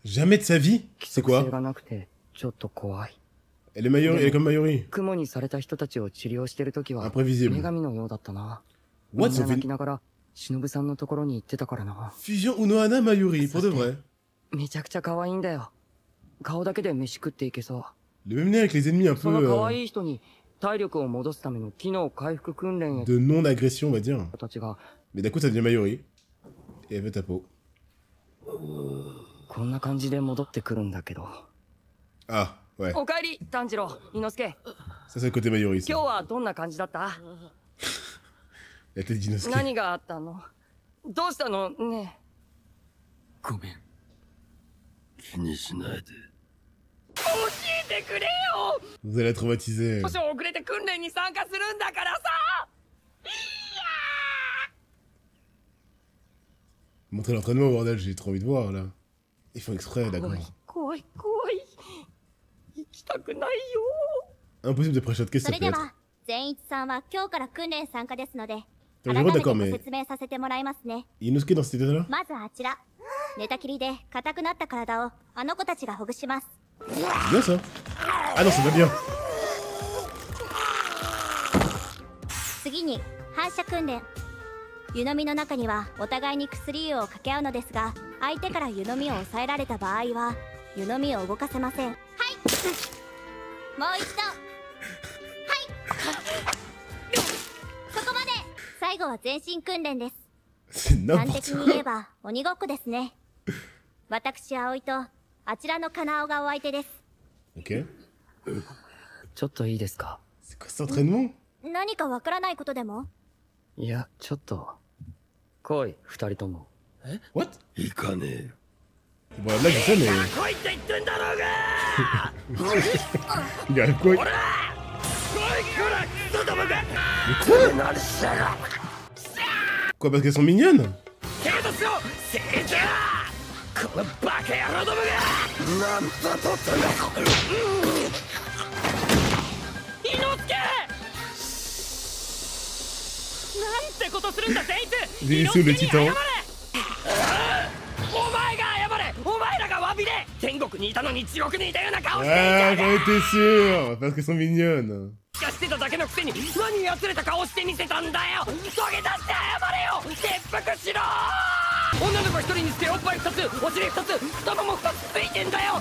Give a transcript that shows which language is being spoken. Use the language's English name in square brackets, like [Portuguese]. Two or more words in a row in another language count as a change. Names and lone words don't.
[French] Jamais de sa vie? [Japanese] 規 [French] C'est [Japanese] 則 [French] quoi? [Japanese] 性がなくてちょっと怖い。 [French] Elle est Mayuri, elle est comme Mayuri. [Japanese] 雲にされた人たちを治療してるときは [French] Imprévisible. [Japanese] 女神のようだったな。 What? みん [French] Ça [Japanese] な [French] fait [Japanese] 泣 [French] une [Japanese] きながら忍さんのところに行ってたからな。 [French] fusion Unohana Mayuri, pour de vrai. [Japanese] めちゃくちゃ可愛いんだよ。顔だけで飯食っていけそう。 [French] Le même lien avec les ennemis un [Japanese] そ [French] peu [Japanese] の可愛い人に体力を戻すための機能回復訓練へ [French] de non-agression, on va dire. [Japanese] たちが [French] Mais d'un coup, ça devient Mayuri. Et elle veut ta peau. [Japanese] こんな感じで戻ってくるんだけど。 [French] Ah, ouais. [Japanese] おかえり炭治郎、伊之助。 [French] Ça, c'est le côté Mayuri, [Japanese] 今 [French] ça. [Japanese] 日はどんな感じだった？ [French] La tête d'Inosuke. [Japanese] 何があったの？どうしたのね？ごめん。気にしないで。教えてくれよ。 [French] Vous allez la traumatiser. [Japanese] 少々遅れて訓練に参加するんだからさ。 [French] Montrez l'entraînement, bordel, j'ai trop envie de voir, là. Ils font exprès, d'accord. [Japanese] 怖い怖い。行きたくないよ。 [French] Impossible de pré-shot, qu'est-ce [Japanese] そ [French] que ça [Japanese] れ [French] peut [Japanese] で [French] être? [Japanese] は善一さんは今日から訓練参加ですので、 [French] T'as [Japanese] 改 [French] le [Japanese] め [French] droit, [Japanese] て [French] d'accord, [Japanese] ご [French] mais [Japanese] 説明させてもらいますね。 [French] Inosuke dans cet état-là? [Japanese] まずあちら、寝たきりで硬くなった体をあの子たちがほぐします。 [French] C'est bien ça. Ah non, c'est pas bien. [Japanese] 次に反射訓練。湯飲みの中にはお互いに薬湯を掛け合うのですが、相手から湯飲みを抑えられた場合は湯飲みを動かせません。はい。もう一度。はい。そこまで。最後は全身訓練です。 [French] C'est [Japanese] 端 [French] n'importe [Japanese] 的に言え [French] quoi. [Japanese] ば鬼ごっこですね。私葵とあちらのカナオがお相手です。 Ok. ちょっといいですか？ [French] C'est quoi cet entraînement? [Japanese] 何かわからないことでも？いや、ちょっと。来い、二人とも。 What? 行かねえよ。 [French] Bon, là, je sais, mais. [Japanese] 来いって言ってんだろうが。 [French] Il arrive quoi? [Japanese] 来いこらクソどもが。 [French] Quoi, parce qu'elles sont mignonnes? [Japanese] 手としろ成長。このバカ野郎どもが。なんだとったんだ。伊之助。てことするんだ善逸。 [French] Zenitsu le titan. [Japanese] お前が謝れ。お前らが詫びで。天国にいたのに地獄にいたような顔してんじ [French] Ah, [Japanese] ゃね [French] j'en étais sûr. Parce qu'elles sont mignonnes. [Japanese] えかしてただけのくせに何やつれた顔してみせたんだよ。土下座して謝れよ。切腹しろ。女の子一人にしておっぱい2つ、お尻2つ、太もも2つついてんだよ。